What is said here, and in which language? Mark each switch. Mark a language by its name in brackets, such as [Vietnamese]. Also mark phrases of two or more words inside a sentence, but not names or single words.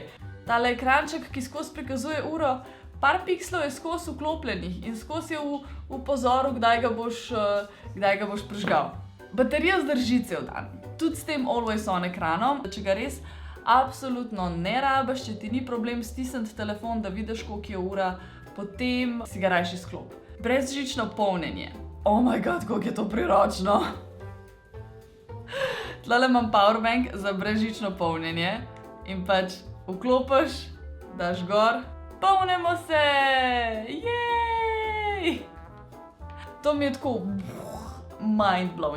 [Slovenian] Tale ekranček, ki skozi prikazuje uro, par pikslov je skozi vklopljenih in skozi je v pozoru, kdaj ga boš prižgal. Baterija zdrži cel dan, tudi s tem [English] always on [Slovenian] ekranom. Če ga res absolutno ne rabiš, če ti ni problem stisniti telefon, da vidiš, koliko je ura, potem si ga rajši izklop. Brezžično polnjenje. [English] Oh my god, [Slovenian] koliko je to priročno! Tlele imam powerbank za brezžično polnjenje in pač vklopiš, daš gor, polnimo se! Jej! To mi je tako mind-blowing.